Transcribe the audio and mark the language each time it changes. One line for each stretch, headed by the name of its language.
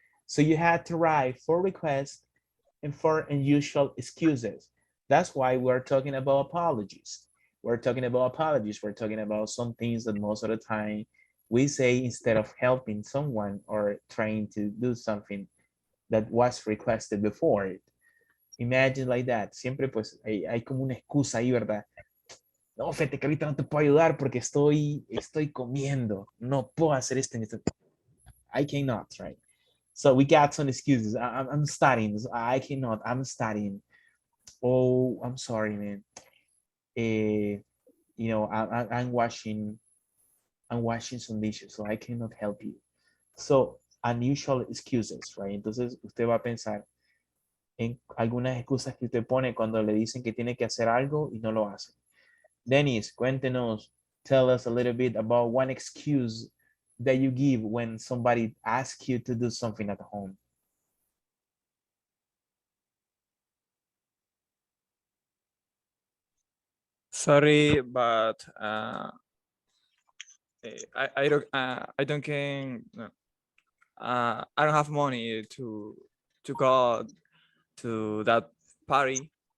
English: So you had to write 4 requests and 4 unusual excuses. That's why we're talking about apologies. We're talking about apologies. We're talking about some things that most of the time we say instead of helping someone or trying to do something that was requested before. Imagine like that.
Spanish: Siempre pues hay como una excusa ahí, ¿verdad? No, fíjate que ahorita no te puedo ayudar porque estoy comiendo. No puedo hacer esto en este.
English: I cannot, right? So we got some excuses. I'm studying. I cannot. I'm studying. Oh, I'm sorry, man. You know, I'm washing some dishes, so I cannot help you. So unusual excuses, right?
Spanish: Entonces usted va a pensar en algunas excusas que usted pone cuando le dicen que tiene que hacer algo y no lo hace.
English: Dennis,
Spanish: cuéntenos,
English: tell us a little bit about one excuse that you give when somebody asks you to do something at home. Sorry, but I don't I don't have money to go to that party.